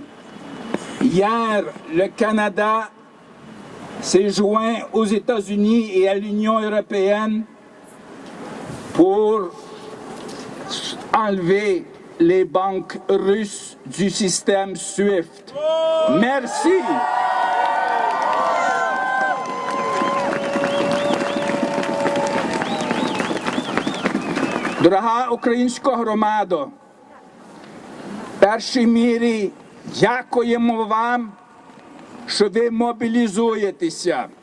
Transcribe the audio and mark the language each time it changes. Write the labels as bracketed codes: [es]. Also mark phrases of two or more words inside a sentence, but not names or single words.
[fr] Hier, le Canada s'est joint aux États-Unis et à l'Union européenne pour enlever les banques russes du système SWIFT. Merci. [uk] Дорога українська громадо, в першій мірі дякуємо вам, що ви мобілізуєтеся.